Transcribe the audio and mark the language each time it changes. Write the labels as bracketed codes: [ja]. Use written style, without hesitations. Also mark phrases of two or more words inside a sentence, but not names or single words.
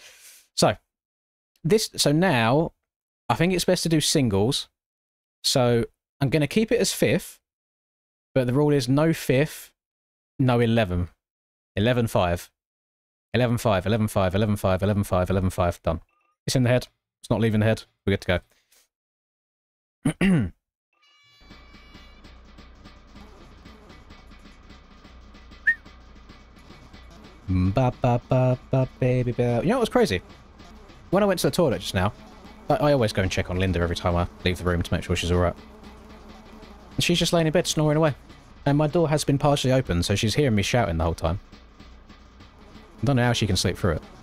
[en] So now I think it's best to do singles. So I'm going to keep it as 5th. But the rule is no 5th, no 11. 11-5. 11-5, 11-5, 11-5, 11-5, 11-5. Done. It's in the head. It's not leaving the head. We're good to go. Ba ba ba ba baby ba. You know what was crazy? When I went to the toilet just now, I always go and check on Linda every time I leave the room to make sure she's alright. And she's just laying in bed snoring away. And my door has been partially open, so she's hearing me shouting the whole time. I don't know how she can sleep through it.